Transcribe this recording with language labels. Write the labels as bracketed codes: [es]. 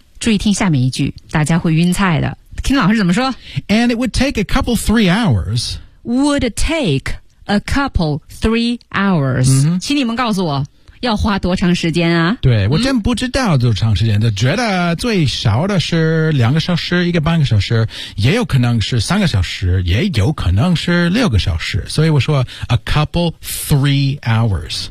[zh] 注意听下面一句大家会晕菜的。听老师怎么说 [en] And it would take a couple three hours Would take a couple three hours、 mm-hmm. [zh] 请你们告诉我要花多长时间啊对我真不知道多长时间、嗯、觉得最少的是两个小时一个半个小时也有可能是三个小时也有可能是六个小时所以我说 [en] a couple three hours